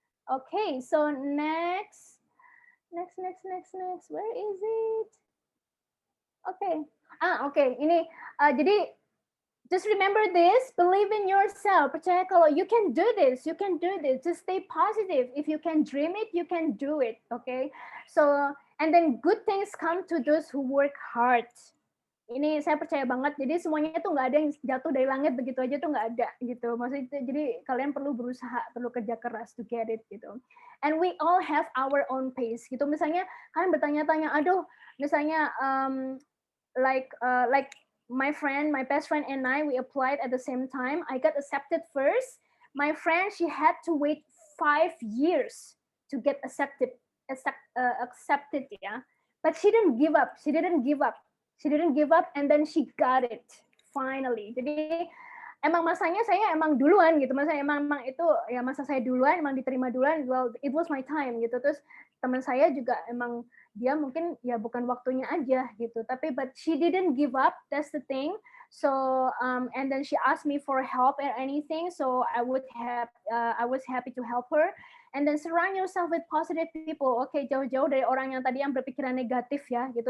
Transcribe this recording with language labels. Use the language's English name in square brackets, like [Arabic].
[English] Okay, so next. Where is it? Okay. Okay. [Indonesian] Ini jadi [English] just remember this, believe in yourself. [Indonesian] Percaya kalau [English] you can do this, Just stay positive. If you can dream it, you can do it. Okay. So, and then good things come to those who work hard. [Indonesian] Ini saya percaya banget. Jadi semuanya itu nggak ada yang jatuh dari langit begitu aja tuh nggak ada gitu. Maksudnya jadi kalian perlu berusaha, perlu kerja keras [English] to get it [Indonesian] gitu. [English] And we all have our own pace gitu. [Indonesian] Misalnya kalian bertanya-tanya, aduh, misalnya [English] like my best friend and I, we applied at the same time. I got accepted first. My friend, she had to wait 5 years to get accepted, yeah. But she didn't give up. She didn't give up, and then she got it finally. [Indonesian] Jadi emang masanya saya emang duluan gitu. Masa emang itu ya masa saya duluan, emang diterima duluan. [English] Well, it was my time gitu. [Indonesian] Terus teman saya juga emang dia mungkin ya bukan waktunya aja gitu. Tapi [English] but she didn't give up. That's the thing. So and then she asked me for help or anything. So I was happy to help her. And then surround yourself with positive people. [Indonesian] Oke, jauh-jauh dari orang yang tadi yang berpikiran negatif ya gitu.